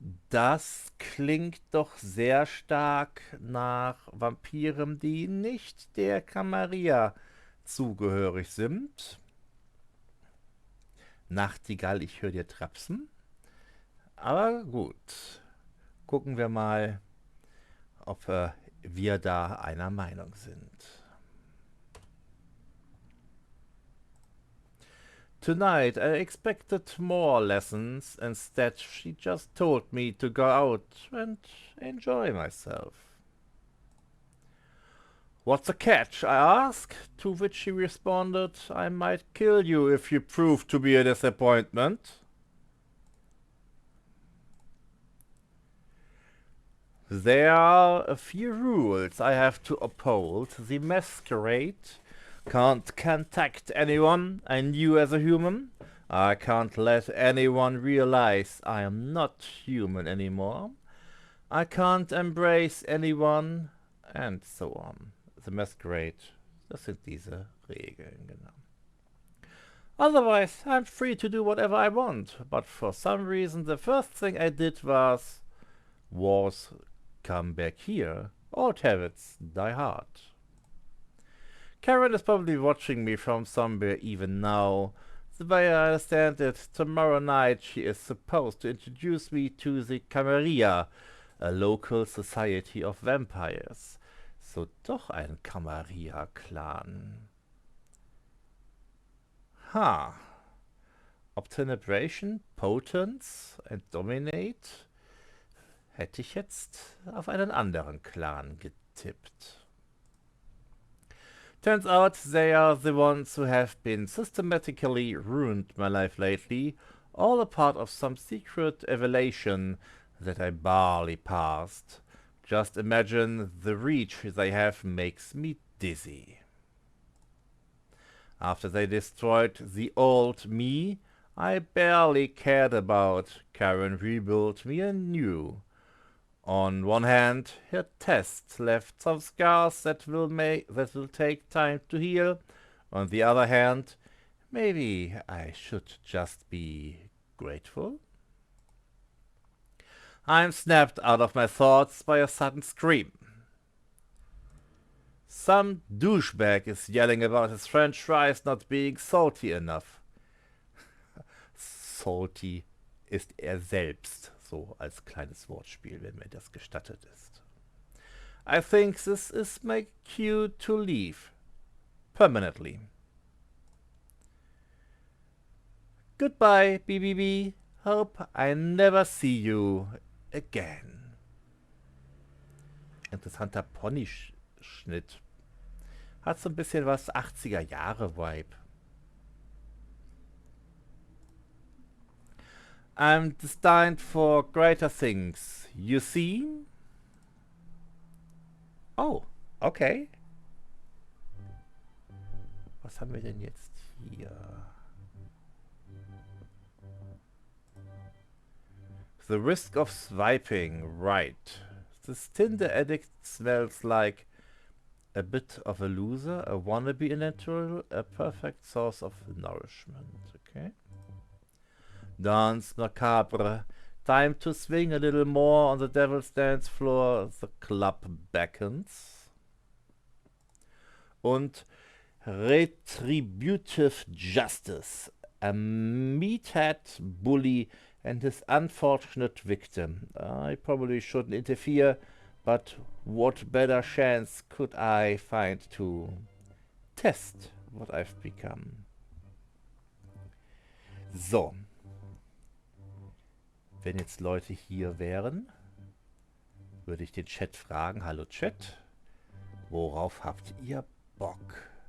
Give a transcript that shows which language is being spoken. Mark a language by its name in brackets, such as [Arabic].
[German] Das klingt doch sehr stark nach Vampiren, die nicht der Camarilla zugehörig sind. Nachtigall, ich höre dir trapsen. Aber gut, gucken wir mal, ob wir da einer Meinung sind. [English] Tonight I expected more lessons. Instead, she just told me to go out and enjoy myself. What's the catch? I asked, to which she responded, I might kill you if you prove to be a disappointment. There are a few rules I have to uphold. The Masquerade can't contact anyone I knew as a human. I can't let anyone realize I am not human anymore. I can't embrace anyone, and so on. [German] The Masquerade, das sind diese Regeln, genau. [English] Otherwise, I'm free to do whatever I want, but for some reason the first thing I did was come back here. Old habits die hard. Karen is probably watching me from somewhere even now. The way I understand it, tomorrow night she is supposed to introduce me to the Camarilla, a local society of vampires. [German] So doch ein Camarilla-Clan. Ha. Obtenebration, Potence and Dominate hätte ich jetzt auf einen anderen Clan getippt. [English] Turns out they are the ones who have been systematically ruined my life lately, all a part of some secret evaluation that I barely passed. Just imagine the reach they have makes me dizzy. After they destroyed the old me, I barely cared about. Karen rebuilt me anew. On one hand, her test left some scars that will take time to heal. On the other hand, maybe I should just be grateful. I'm snapped out of my thoughts by a sudden scream. Some douchebag is yelling about his french fries not being salty enough. Salty [German] ist er selbst, so als kleines Wortspiel, wenn mir das gestattet ist. [English] I think this is my cue to leave. Permanently. Goodbye, BBB. Hope I never see you again. [German] Interessanter Ponyschnitt. Hat so ein bisschen was 80er Jahre Vibe. [English] I'm destined for greater things. You see? Oh, okay. [German] Was haben wir denn jetzt hier? [English] The risk of swiping, right. This Tinder addict smells like a bit of a loser, a wannabe natural, a perfect source of nourishment. Okay. Dance macabre. Time to swing a little more on the devil's dance floor. The club beckons. Und retributive justice. A meathead bully and his unfortunate victim. I probably shouldn't interfere, but what better chance could I find to test what I've become? [German] So. Wenn jetzt Leute hier wären, würde ich den Chat fragen, hallo Chat, worauf habt ihr Bock?